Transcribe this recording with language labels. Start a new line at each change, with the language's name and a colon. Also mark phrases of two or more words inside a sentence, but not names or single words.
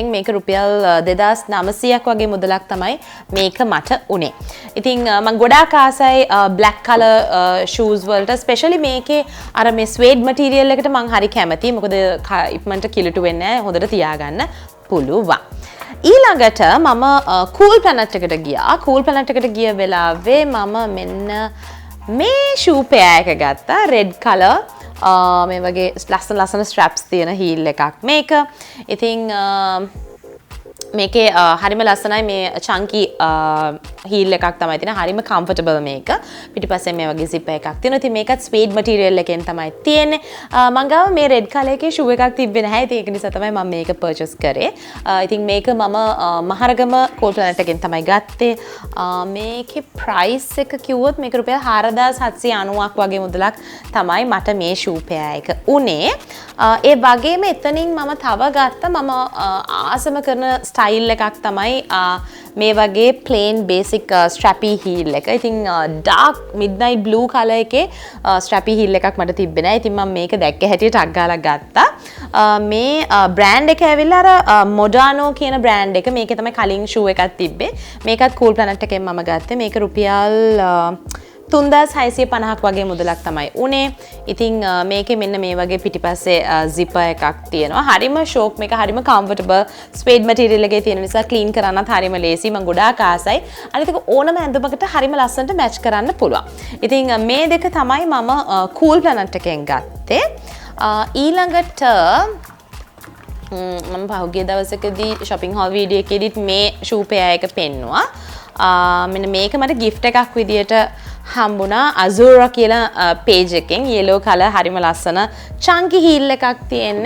Sinhala: මේක රුපියල් 2900ක් වගේ මුදලක් තමයි මේක මට උනේ. ඉතින් මම ගොඩාක් ආසයි
English: black color shoes
Sinhala: වලට, especially මේකේ අර මේ
English: suede material
Sinhala: එකට මම හරි කැමතියි. මොකද ඉක්මනට කිලුටු වෙන්නේ නැහැ. හොඳට තියාගන්න පුළුවන්. ඊළඟට මම cool planet එකට ගියා. cool planet එකට ගිය වෙලාවේ මම මෙන්න මේ
English: shoe pair
Sinhala: එක ගත්තා.
English: red color
Sinhala: මේ වගේ ලස්සන straps තියෙන heel එකක් මේක. ඉතින් මේකේ හරිම ලස්සනයි මේ
English: chunky heel
Sinhala: එකක් තමයි තියෙන. හරිම comfortable මේක. පිටිපස්සේ මේ වගේ zip එකක් තියෙනවා. ඉතින් මේකත්
English: suede material
Sinhala: එකෙන් තමයි තියෙන්නේ. මං ගාව මේ
English: red color
Sinhala: එකේ shoe එකක් තිබ්බේ නැහැ. ඉතින් ඒක නිසා තමයි මම මේක purchase කරේ. ඉතින් මේක මම මහරගම cool planet එකෙන් තමයි ගත්තේ. මේකේ price එක කිව්වොත් මේක රුපියල් 4790ක් වගේ මුදලක් තමයි මට මේ
English: shoe pair
Sinhala: එක උනේ. ඒ වගේම එතනින් මම තව ගත්තා. මම ආසම කරන style එකක් තමයි මේ වගේ
English: plain basic strappy heel
Sinhala: එක. ඉතින්
English: dark midnight blue color
Sinhala: එකේ
English: strappy heel
Sinhala: එකක් මට තිබ්බේ නැහැ. ඉතින් මම මේක දැක්ක හැටියට ටක් ගාලා ගත්තා. මේ brand එක ඇවිල්ලා අර Modano කියන brand එක. මේකේ තමයි කලින් shoe එකක් තිබ්බේ. මේකත් cool planet එකෙන් මම ගත්තේ. මේක රුපියල් 3650ක් වගේ මුදලක් තමයි උනේ. ඉතින් මේකේ මෙන්න මේ වගේ පිටිපස්සේ zipper එකක් තියෙනවා. හරිම ෂෝක් මේක හරිම
English: comfortable suede material
Sinhala: එකේ තියෙන නිසා clean කරන්නත් හරිම ලේසි. මම ගොඩාක් ආසයි. අනිත් එක ඕනම ඇඳුමකට හරිම ලස්සනට match කරන්න පුළුවන්. ඉතින් මේ දෙක තමයි මම cool planet එකෙන් ගත්තේ. ඊළඟට මම පහුගිය දවසකදී
English: shopping haul video
Sinhala: එකේදීත් මේ shoe pair එක පෙන්නුවා. මෙන්න මේක මට gift එකක් විදියට හම්බුණා Azura කියලා page එකෙන්.
English: yellow color
Sinhala: හරිම ලස්සන
English: chunky heel
Sinhala: එකක් තියෙන්නේ.